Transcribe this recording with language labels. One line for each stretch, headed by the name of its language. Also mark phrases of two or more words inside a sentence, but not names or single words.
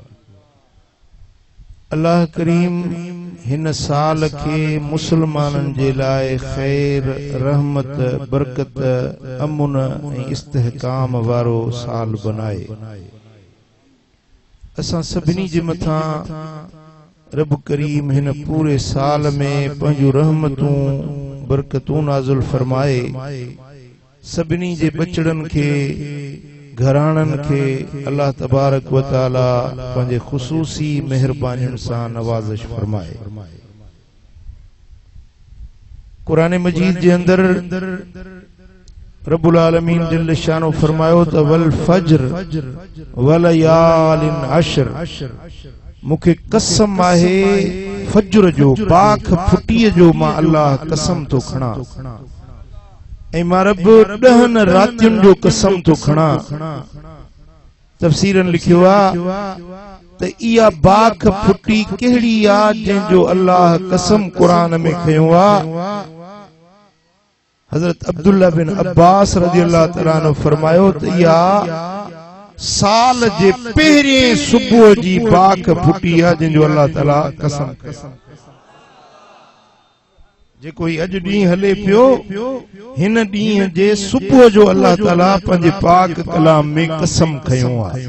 Sindhi: अल्लाह करीम हिन साल के मुसलमानन जे लाए खैर, रहमत, बरकत, अमुन ऐं इस्तेहकाम वारो साल बनाए। असां सभिनी जे मथां रब करीम हिन पूरे साल में पंहिंजूं रहमतूं, बरकतूं नाज़िल फरमाए। सभिनी जे बचड़न के, घराणन के
Arabic: الله تبارك وتعالى
Sindhi: पंहिंजे ख़ुसूसी मेहरबानियुनि सां नवाज़िश फरमाए। कुरान मजीद जे अंदर
Arabic: رب العالمين جل شأنه
Sindhi: फरमायो त
Arabic: والفجر وليال عشر.
Sindhi: मुखे कसम आहे फज्र जो, बाख फुटीअ जो मां अल्लाह कसम तो खणा ऐं मां रब 10 रातियुनि जो कसम तो खणा। तफसीरन लिखियो आहे त इहा बाख फुटी कहिड़ी आहे जंहिंजो अल्लाह कसम कुरान में खयो आहे। हजरत अब्दुल्ला बिन अब्बास
Arabic: رضي الله تعالى عنه
Sindhi: फरमायो त इहा साल जे पहिरिएं सुबुह जी बाख फुटी आहे जंहिंजो अल्लाह ताला कसम खयो। जेको अज ॾींहुं हले पियो, हिन ॾींहुं जे सुबुह जो अल्लाह ताला पंहिंजे पाक कलाम में कसम खयो आहे।